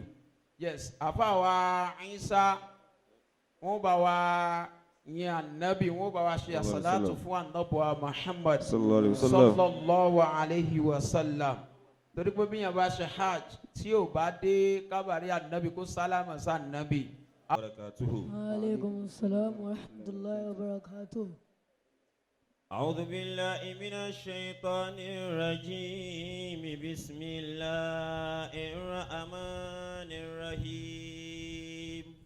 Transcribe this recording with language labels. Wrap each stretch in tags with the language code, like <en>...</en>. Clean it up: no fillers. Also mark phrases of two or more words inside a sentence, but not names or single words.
<yo>Yes, àfa wa Ìsá wọ́n bá wa yin ànábì, wọ́n bá wa ṣe àsàlátù fún ànábì Muhammad</yo> <ar>صلى الله عليه و سلم.</ar> <yo>Torí pé bí yẹn bá ṣe hajj tí ò bá dé kábàárì ànábì kó sálámà sí ànábì.</yo> <ar>عليكم السلام و رحمة الله و بركاته. أعوذ بالله من الشيطان الرجيم بسم الله الرحمن الرحيم</ar>